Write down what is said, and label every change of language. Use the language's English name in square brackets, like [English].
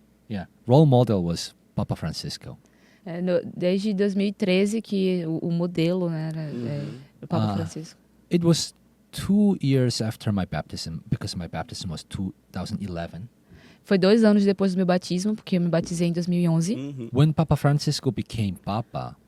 [English] Yeah, role model was Papa Francisco. [Portuguese] Desde 2013 que o modelo, né, era o Papa Francisco. [English] It was 2 years after my baptism, because my baptism was 2011. [Portuguese] Foi 2 anos depois do meu batismo, porque eu me batizei em 2011. [English] When Papa Francisco became Papa,